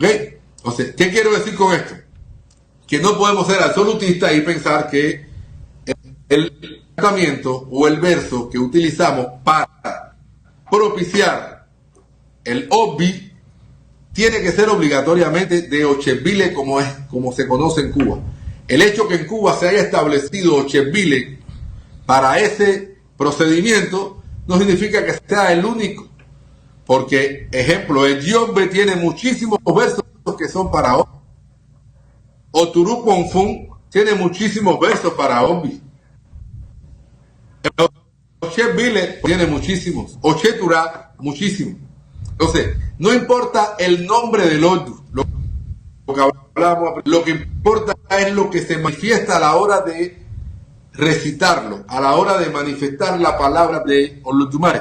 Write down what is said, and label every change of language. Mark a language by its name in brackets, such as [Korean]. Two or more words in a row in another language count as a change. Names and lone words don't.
[Spanish] Entonces, ¿qué quiero decir con esto? Que no podemos ser absolutistas y pensar que el encantamiento o el verso que utilizamos para propiciar el obvi tiene que ser obligatoriamente de Ochevile como se conoce en Cuba. El hecho que en Cuba se haya establecido Ochevile para ese procedimiento no significa que sea el único. Porque, ejemplo, el Yombe tiene muchísimos versos que son para obvi. Oturu Ponfun tiene muchísimos versos para obvi. Ochevile tiene muchísimos. Ochetura, muchísimos. Entonces, no importa el nombre del Odu, lo que importa es lo que se manifiesta a la hora de recitarlo, a la hora de manifestar la palabra de Olotumare.